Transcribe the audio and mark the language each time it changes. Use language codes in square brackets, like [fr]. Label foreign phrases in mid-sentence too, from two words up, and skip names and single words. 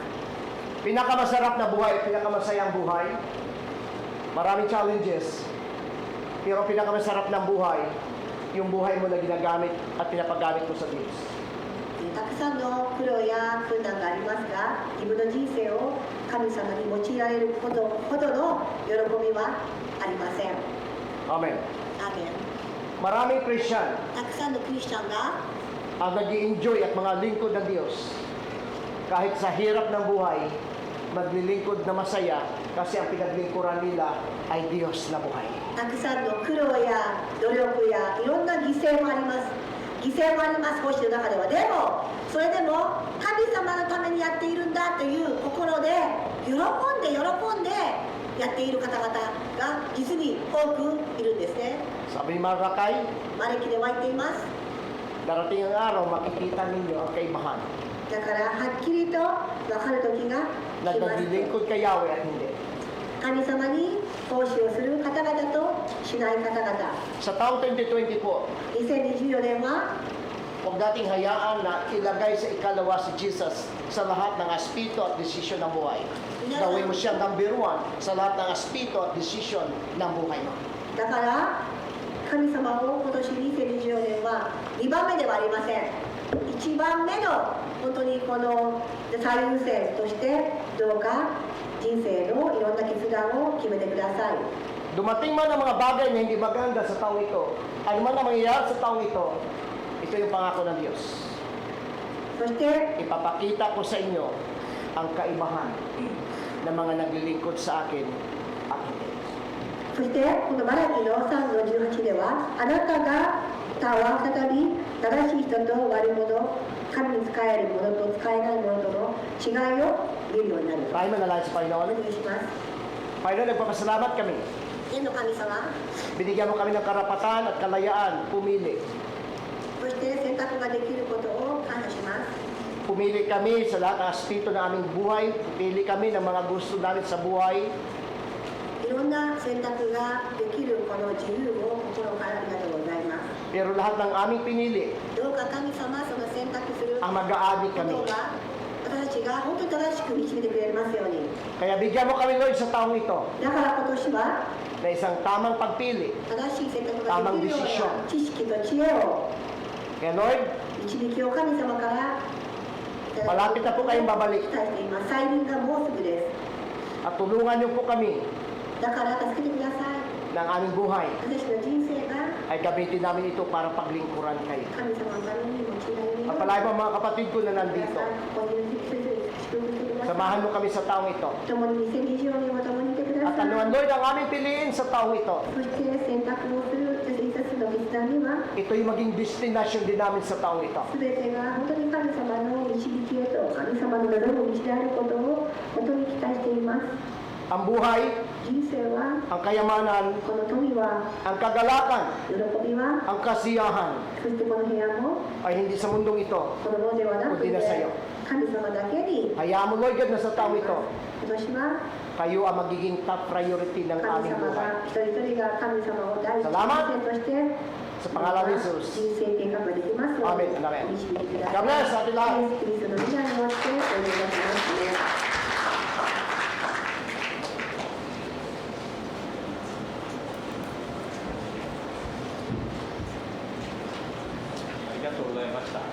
[tl] Pinakamasarap na buhay, pinakamasayang buhay, maraming challenges, pero pinakamasarap ng buhay, yung buhay mo na ginagamit at pinapagamit mo sa Diyos. [ja] たくさんの苦労や困難がありますが、自分の人生を神様に用いられることほどの喜びはありません。 [tl] Amen. [ja] アーメン。 [tl] Maraming Christian [ja] たくさんのクリスチャンが [tl] ang nag-i-enjoy at mga lingkod ng Diyos. Kahit sa hirap ng buhay, maglilingkod na masaya kasi ang pinaglingkuran nila ay Diyos na buhay. [ja] たくさんの苦労や努力やいろんな犠牲もあります。犠牲もあります、奉仕の中では。でも、それでも神様のためにやっているんだという心で喜んでやっている方々が実に多くいるんですね。 [tl] Sabi ni Maracay, [ja] マレキでは言っています。 [tl] darating ang araw, makikita ninyo ang kaibahan [ja] だからはっきりと分かる時が [tl] na [ja] 来ます。 [tl] naglilingkod kay Yahweh at hindi. [ja] 神様に奉仕をする方々としない方々。 [tl] Sa taong 2020 po, [ja] 2024 年は [tl] huwag nating hayaan na ilagay sa ikalawa si Jesus sa lahat ng aspeto at desisyon ng buhay. Gawin mo siyang number 1 sa lahat ng aspeto at desisyon ng buhay mo. [ja] だから神様を今年2024年は2番目ではありません。1番目の本当にこの最優先としてどうか人生のいろんな決断を決めてください。 [tl] Dumating man ang mga bagay na hindi maganda sa taong ito, ano man ang mangyayari sa taong ito, ito yung pangako ng Diyos. [ja] そして [tl] Ipapakita ko sa inyo ang kaibahan ng mga naglilingkod sa akin at hindi. [ja] そしてこのマラキの3の18では、あなたが他は再び正しい人と悪者、神に仕える者と仕えない者との違いを見るようになる。 [tl] Tayo manalangin sa [ja] お [tl] Panginoon. [ja] 願いします。 [tl] Panginoon, nagpapasalamat kami. [ja] 天の神様、 [tl] Binigyan mo kami ng karapatan at kalayaan pumili. [ja] そして選択ができることを感謝します。 [tl] Pumili kami sa lahat ng aspeto ng aming buhay. Pumili kami ng mga gusto namin sa buhay. [ja] いろんな選択ができるこの自由を心からありがとうございます。 [tl] Pero lahat ng aming pinili [ja] どうか神様、その選択するこ [tl] ang mag-aani [ja] と [tl] kami. [ja] が私たちが本当に正しく導いてくれますように。 [tl] Kaya bigyan mo kami, Lord, sa taong ito [ja] だから今年は [tl] na isang tamang pagpili. [ja] 正しい選択ができるような知識と知恵を [tl] Kaya Lord, [ja] 導きを神様からいただ [tl] malapit na po kayong babalik [ja] 期待しています。再臨がもうすぐです。 [tl] at tulungan niyo po kami [ja] だから助けてください。 [tl] ng aming buhay. [ja] 私の人生が [tl] Ay gamitin namin ito para paglingkuran kayo. [ja] 神様のために用いられるよう [tl] At [ja] に [tl] palagi po mga kapatid ko na [ja] 皆 [tl] nandito. [ja] さんここにいる人々に祝福してください。 [tl] Samahan mo kami sa taong ito. [ja] 共に2024年も共にいてくだ [tl] At [ja] さい。 [tl] anuan, Lord, ang aming piliin sa taong ito. [ja] そして選択をする一つの決断には [tl] Ito'y maging destination din namin sa taong ito. [ja] 全てが本当に神様の導きへと神様の望む道であることを本当に期待しています。 [tl] Ang buhay, [ja] 人生は [tl] ang kayamanan, [ja] この富は [tl] ang kagalakan, [ja] 喜びは [tl] ang kasiyahan [ja] そしてこの部屋も [tl] ay hindi sa mundong ito. [ja] この世ではなくて [tl] Kundi na sa'yo. [ja] 神様だけに [tl] Hayaan mo, [en] Lord God, [tl] na sa taong ito, [ja] 今年は [tl] kayo ang magiging top priority ng [ja] 神 [tl] aming [ja] 様 [tl] buhay. [ja] が一人一人が神様を第一優 [tl] Salamat. [ja] 先として [tl] Sa pangalan ni Jesus. [ja] 人生計画ができますよう [tl] Amen. [ja] に [tl] Amen. [ja] 導いてくだ [tl] God [ja] さい。 [tl] bless さてlahat. [ja] イエス・キリストの皆によってお願いいたしますね。ありがとうございました。